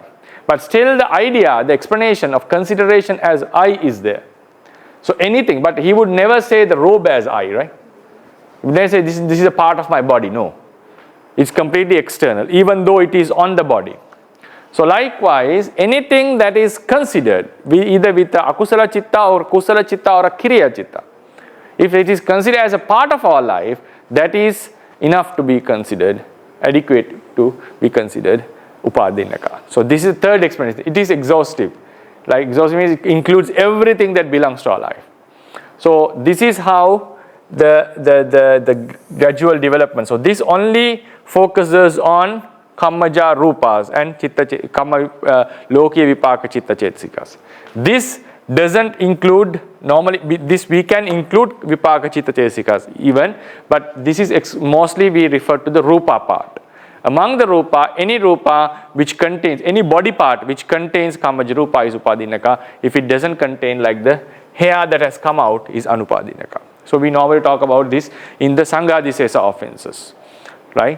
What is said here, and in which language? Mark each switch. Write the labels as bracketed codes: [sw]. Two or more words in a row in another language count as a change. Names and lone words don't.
[en] But still the idea, the explanation of consideration as I is there. So anything, but he would never say the robe as I, right? He would never say this is a part of my body, no. It's completely external, even though it is on the body. So likewise, anything that is considered, either with a [pi] akusala chitta [en] or [pi] kusala chitta [en] or a [pi] kiriya chitta, [en] if it is considered as a part of our life, that is enough to be considered, adequate to be considered upadinaka. So this is the third explanation. It is exhaustive. Like exhaustive means it includes everything that belongs to our life. So this is how the gradual development. So this only focuses on [pi] kammaja rupas [en] and [pi] lokiya vipaka chitta chetsikas. [en] This doesn't include, normally this we can include [pi] vipaka chitta chetsikas [en] even, but this is mostly we refer to the rupa part. Among the Rūpa, any Rūpa which contains, any body part which contains [pi] Kamaja Rūpa [en] is Upadinaka. If it doesn't contain, like the hair that has come out, is Anupadinaka. So we normally talk about this in the Sanghadisesa offenses, right?